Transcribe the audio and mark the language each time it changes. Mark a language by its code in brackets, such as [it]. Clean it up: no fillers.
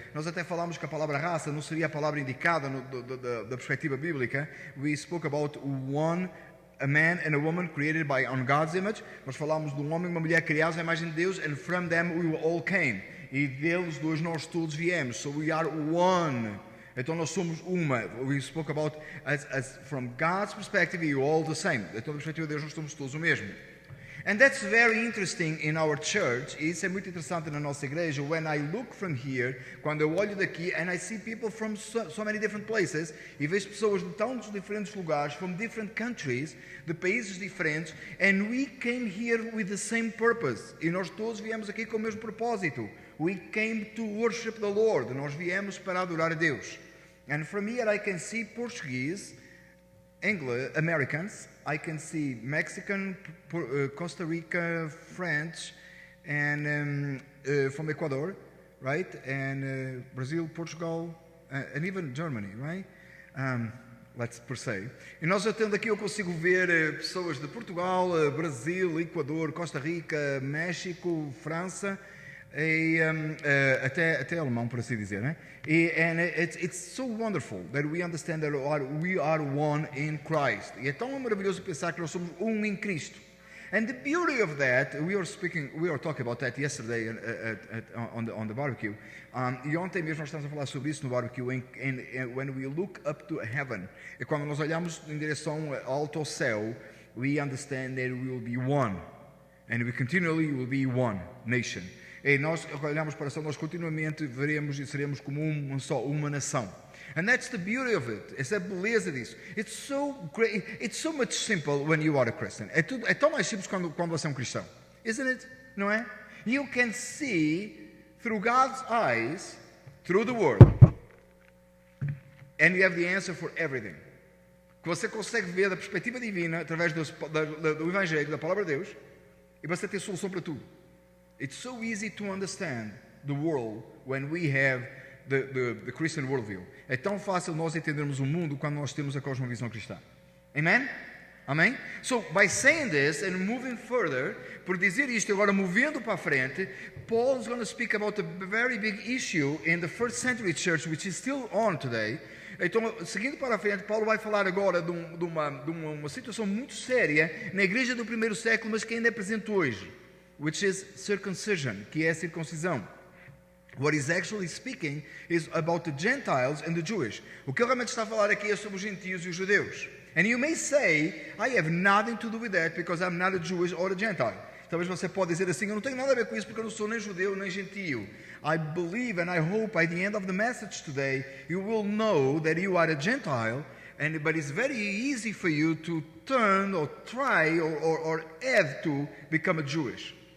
[pt] Nós até falámos que a palavra raça não seria a palavra indicada da perspectiva bíblica. [en] We spoke about a man and a woman created on God's image. [pt] Nós falámos de um homem e uma mulher criados à imagem de Deus, [en] and from them we all came. [pt] E deles dois nós todos viemos. [en] So we are one. [pt] Então nós somos uma. [en] We spoke about as from God's perspective, you're all the same. [pt] Então da perspectiva de Deus nós somos todos o mesmo. [en] And that's very interesting in our church. [pt] E isso é muito interessante na nossa igreja. [en] When I look from here, [pt] quando eu olho daqui, [en] and I see people from so many different places, [pt] e vejo pessoas de tantos diferentes lugares, [en] from different countries, [pt] de países diferentes, [en] and we came here with the same purpose. [pt] E nós todos viemos aqui com o mesmo propósito. [en] We came to worship the Lord. [pt] Nós viemos para adorar a Deus. [en] And from here I can see Portuguese, Americans, I can see Mexican, Costa Rica, French, and from Ecuador, right? And Brazil, Portugal, and even Germany, right? Let's per se. [pt] E nós atendo aqui, eu consigo ver pessoas de Portugal, Brasil, Equador, Costa Rica, México, França, e até alemão, por assim dizer, né? [en] And it's so wonderful that we understand that we are one in Christ. [pt] E é tão maravilhoso pensar que nós somos um em Cristo. [en] And the beauty of that, we were talking about that yesterday on the barbecue. [pt] E ontem mesmo nós estamos a falar sobre isso no barbecue. [en] And when we look up to heaven, [pt] e quando nós olhamos em direção alto ao céu, [en] we understand that we will be one, and we continually will be one nation. [pt] E nós olhamos para o céu, nós continuamente veremos e seremos como uma nação. [en] And that's the beauty of it. [pt] Essa é a beleza disso. [en] It's so great. It's so much simple when you are a Christian. [pt] É tão mais simples quando você é um cristão. [en] Isn't it? [pt] Não é? [en] You can see through God's eyes, through the Word, and you have the answer for everything. [pt] Que você consegue ver da perspectiva divina através do Evangelho, da Palavra de Deus, e você tem solução para tudo. [en] It's so easy to understand the world when we have the Christian worldview. [pt] É tão fácil nós entendermos o mundo quando nós temos a cosmovisão cristã. [en] Amen? Amém? So, by saying this and moving further, [pt] por dizer isto agora movendo para a frente, [en] Paul is going to speak about a very big issue in the first century church, which is still on today. [pt] Então, seguindo para a frente, Paulo vai falar agora de uma situação muito séria na igreja do primeiro século, mas que ainda é presente hoje. [en] Which is circumcision, [pt] que é a circuncisão. [en] What he's actually speaking is about the Gentiles and the Jewish. [pt] O que ele realmente está a falar aqui é sobre os gentios e os judeus. [en] And you may say, I have nothing to do with that because I'm not a Jewish or a Gentile. [pt] Talvez você pode dizer assim, eu não tenho nada a ver com isso porque eu não sou nem judeu nem gentio. [en] I believe and I hope by the end of the message today you will know that you are a Gentile, but it's very easy for you to turn or try or have to become a Jewish.